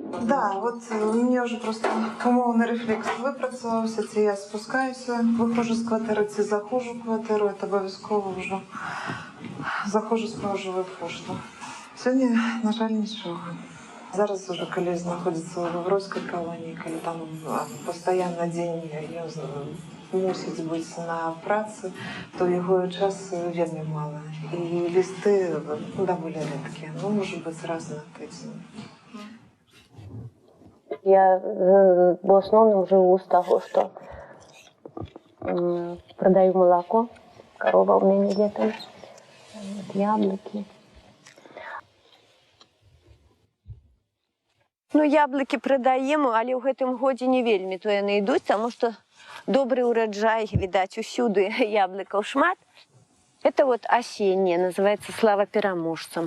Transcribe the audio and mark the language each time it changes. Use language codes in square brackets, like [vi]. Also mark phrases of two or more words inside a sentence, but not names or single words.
[ru] Да, вот мне уже просто [uk] умовний рефлекс випрацювався, це я спускаюся, виходжу з квартири, це заходжу в квартиру, це обов'язково вже заходжу, споживаю пошту. Сьогодні, на жаль, нічого. Зараз уже, коли знаходиться в Гавровській колонії, коли там постійно день мусить бути на праці, то його часу вельми мало. І листи доволі рідкі, ну, може бути раз на тиждень. [ru] Я в основном живу с того, что продаю молоко, корова у меня летом, вот, яблоки. [uk] Ну, яблоки продаємо, але [be] в гэтым годзе не вельмі то яны ідуць, тому што добрый ураджай, відаць, усюды яблыкаў шмат. [ru] Это вот осенние, называется «Слава пераможцам».